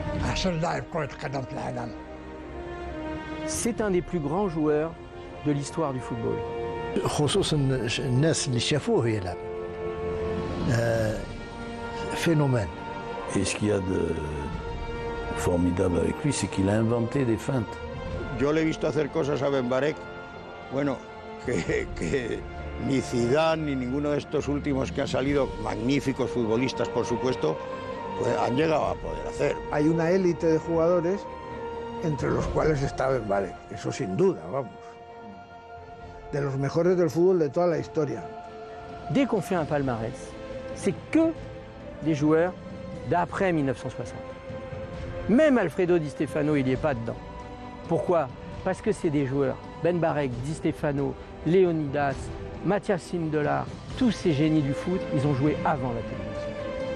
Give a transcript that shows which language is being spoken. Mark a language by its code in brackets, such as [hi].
[ar] أحسن لاعب كرة قدم في العالم. [fr] C'est un des plus grands joueurs de l'histoire du football. [ar] خصوصا الناس اللي شافوه يلعب. [fr] Phénomène. Et ce qu'il y a de formidable avec lui, c'est qu'il a inventé des feintes. [es] Yo le he visto hacer cosas a Ben Barek, bueno, que ni Zidane ni ninguno de estos últimos que han salido, magníficos futbolistas por supuesto, pues han llegado a poder hacer. Hay una élite de jugadores entre los cuales está Ben Barek, eso sin duda, vamos. De los mejores del fútbol de toda la historia. [fr] Dès qu'on fait un palmarès, c'est que des joueurs d'après 1960. Même Alfredo Di Stefano, il n'y est pas dedans. Pourquoi? Parce que c'est des joueurs. Ben Barek, Di Stefano, Leonidas, Mathias Sindelar, tous ces génies du foot, ils ont joué avant la télévision.